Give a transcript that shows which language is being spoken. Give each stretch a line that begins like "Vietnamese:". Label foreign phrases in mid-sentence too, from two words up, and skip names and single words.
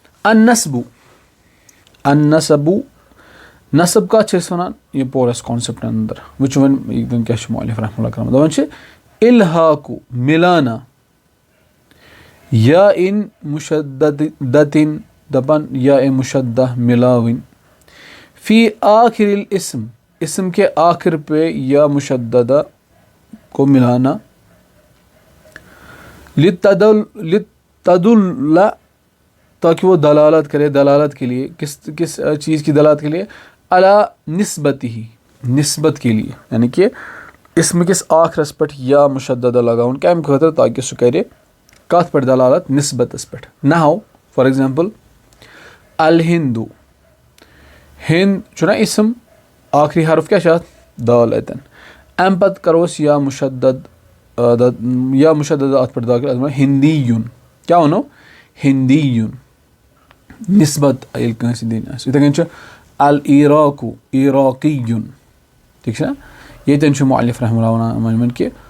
Kashmiri: النسبُ نسب کَتھ چھِ أسۍ وَنان یہِ پوٚر اَسہِ کانسیپٹ اَندَر وٕچھو وۄنۍ کیٛاہ چھُ مُعلِف رحمہ اللہ کَران دَپان چھِ اِلحاقُ مِلانا یا اِن مُشدَدِن دَپان یا اِن مُشدہ مِلاوٕنۍ
Arabic: فی آخِر الاسم
Urdu: اسم کے آخر پہ یا مشددہ کو ملانا لِتَدُلَّ تاکہ وہ دلالت کرے دلالت کے لیے کس چیز کی دلالت کے لیے
Arabic: علی نسبت
Urdu: ہی نسبت کے لیے یعنی
Kashmiri: کہ اسم کِس آخرس پٮ۪ٹھ یا مشددہ لگاوُن کَمہِ خٲطرٕ تاکہ سُہ کَرِ کَتھ پٮ۪ٹھ دلالت نسبتَس پٮ۪ٹھ نحو
English: for example
Kashmiri: الہِندُ ہِنٛد چھُنہ اِسم آخری حرف کیٛاہ چھُ اَتھ دال اَتٮ۪ن اَمہِ پَتہٕ کَرو أسۍ یا مُشدد اَتھ پٮ۪ٹھ داخل اَتھ وَنو ہِندِیُن کیٛاہ وَنو ہِندِیُن نسبت ییٚلہِ کٲنٛسہِ دِنۍ آسہِ یِتھَے کٔنۍ چھُ العراقُ عراقِیُن ٹھیٖک چھا ییٚتٮ۪ن چھُ مُعلِف رحمہ اللہ وَنان کہِ